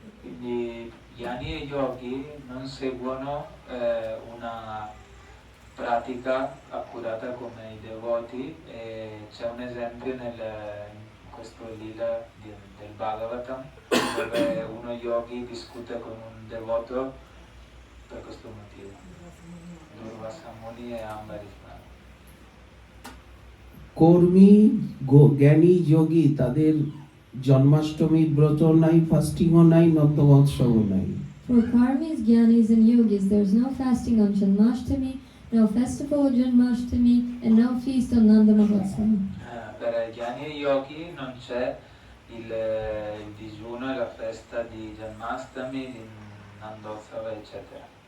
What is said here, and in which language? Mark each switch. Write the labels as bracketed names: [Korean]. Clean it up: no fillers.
[Italian] Quindi Gyani e Yogi non seguono una pratica accurata come i devoti, e c'è un esempio in questo lila del Bhagavatam dove uno yogi discute con un devoto per questo motivo. Durvasa Muni e Ambarish Maharaj. [Bangla] কর্মী জ্ঞানী যোগী তাদের জন্মাষ্টমী ব্রত নাই, ফাস্টিংও নাই, নন্দ মহোৎসবও নাই। [English] For Karmis, Gyanis, and Yogis, there's no fasting on Janmashtami, no festival of Janmashtami, and no feast on Nanda Mahotsava. [Italian] Per Gyani e Yogi non c'è il digiuno e la festa di Janmastami, di Nandotsava, eccetera.